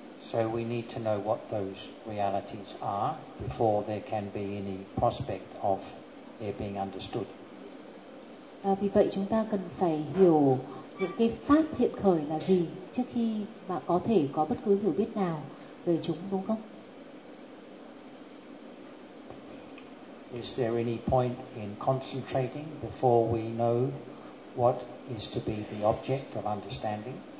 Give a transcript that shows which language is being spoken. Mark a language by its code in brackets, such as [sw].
[en] So we need to know what those realities are before there can be any prospect of their being understood. [vi] Vì vậy chúng ta cần phải hiểu những cái pháp hiện khởi là gì trước khi mà có thể có bất cứ hiểu biết nào về chúng, đúng không? [en] Is there any point in concentrating before we know what is to be the object of understanding?